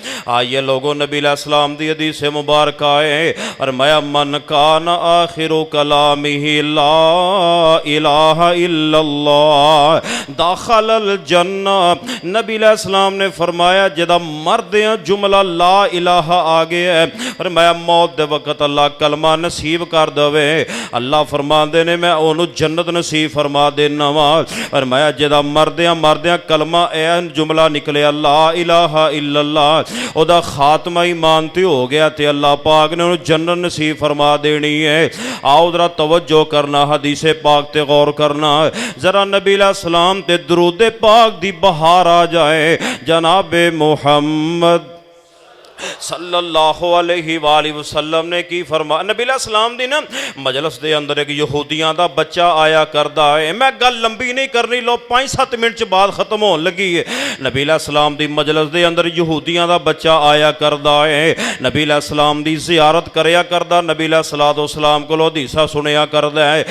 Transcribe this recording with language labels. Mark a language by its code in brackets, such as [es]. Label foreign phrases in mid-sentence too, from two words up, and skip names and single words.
[pa] آئیے لوگو نبی علیہ السلام دی حدیث مبارک ہے اور [ar] من كان آخر كلامه لا إله إلا الله دخل الجنة. [pa] نبی علیہ السلام نے فرمایا جدا مردے جملہ [ar] لا إله [pa] آ گیا ہے اور میں موت دے وقت اللہ کلمہ نصیب کر دیوے اللہ فرماندے نے میں اوہنوں جنت نصیب فرما دینا واں. اور میں جدا مردیاں کلمہ ایہ جملہ نکلے [ar] لا إله إلا الله [pa] اوہدا خاتمہ ایمان تے ہو گیا تے اللہ پاک نے اوہنوں جنت نصیب فرما دینی ہے. آؤ ذرا توجہ کرنا حدیث پاک تے غور کرنا ذرا نبی علیہ السلام تے درود پاک دی بہار آ جائے. جناب محمد [ar] صلى الله عليه وسلم [pa] نے کی فرمایا نبی علیہ السلام دی نا مجلس دے اندر اک یہودیاں دا بچہ آیا کردا سی. میں گل لمبی نہیں کرنی لو 5-7 منٹ چ بعد ختم ہونے لگی ہے. نبی علیہ السلام دی مجلس دے اندر یہودیاں دا بچہ آیا کردا سی نبی علیہ السلام دی زیارت کریا کردا نبی علیہ السلام کولوں حدیثاں سنیا کردا سی.